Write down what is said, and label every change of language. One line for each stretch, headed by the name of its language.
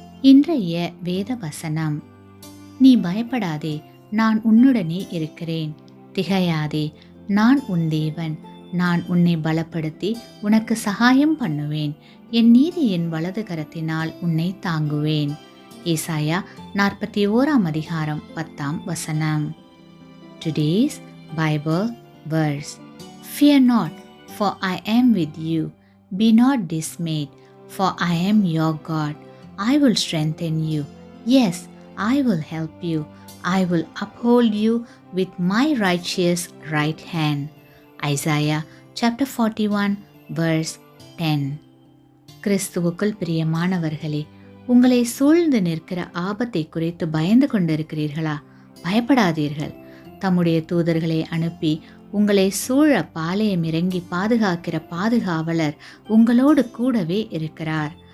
Tamil: இன்றைய வேத வசனம்: நீ பயப்படாதே, நான் உன்னுடனே இருக்கிறேன். திகையாதே, நான் உன் தேவன். நான் உன்னை பலப்படுத்தி உனக்கு சகாயம் பண்ணுவேன். என் நீதியின் வலது கரத்தினால் உன்னை தாங்குவேன். ஏசாயா 41:10.
English: Today's Bible verse: Fear not, for I am with you. Be not dismayed, for I am your God. I will strengthen you. Yes, I will help you. I will uphold you with my righteous right hand. Isaiah chapter 41 verse 10.
Tamil: கிறிஸ்துவுக்குள் பிரியமானவர்களே, உங்களை சூழ்ந்து நிற்கிற ஆபத்தை குறித்து பயந்து கொண்டிருக்கிறீர்களா? பயப்படாதீர்கள். தம்முடைய தூதர்களை அனுப்பி உங்களை சூழ பாளையம் இறங்கி பாதுகாக்கிற பாதுகாவலர் உங்களோடு கூடவே இருக்கிறார்.